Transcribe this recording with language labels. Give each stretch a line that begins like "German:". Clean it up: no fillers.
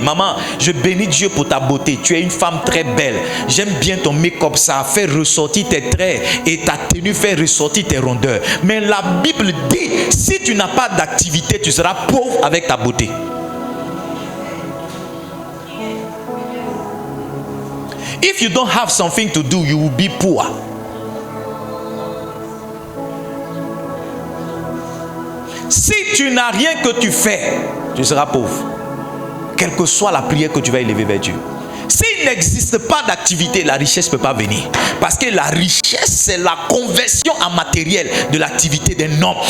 French: Maman, je bénis Dieu pour ta beauté. Tu es une femme très belle. J'aime bien ton make-up. Ça fait ressortir tes traits et ta tenue fait ressortir tes rondeurs. Mais la Bible dit, si tu n'as pas d'activité, tu seras pauvre avec ta beauté.
English: If you don't have something to do, you will be poor.
French: Si tu n'as rien que tu fais, tu seras pauvre. Quelle que soit la prière que tu vas élever vers Dieu. S'il n'existe pas d'activité, la richesse ne peut pas venir. Parce que la richesse, c'est la conversion en matériel de l'activité d'un homme.